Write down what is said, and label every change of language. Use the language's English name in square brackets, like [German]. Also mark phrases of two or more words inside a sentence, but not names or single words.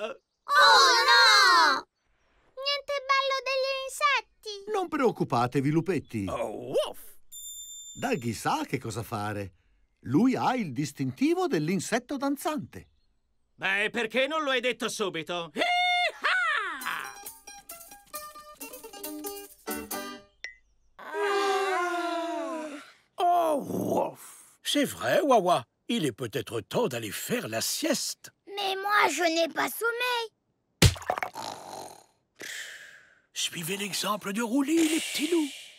[Italian] Oh no! Niente ballo degli insetti! Non preoccupatevi, lupetti. Oh, uff! Daggy sa che cosa fare. Lui ha il distintivo dell'insetto danzante. Beh, perché non lo hai detto subito? [French] Oh, ouf. C'est vrai, Wawa. Il est peut-être temps d'aller faire la sieste. Mais moi, je n'ai pas sommeil. Suivez l'exemple de Roulis, les petits loups.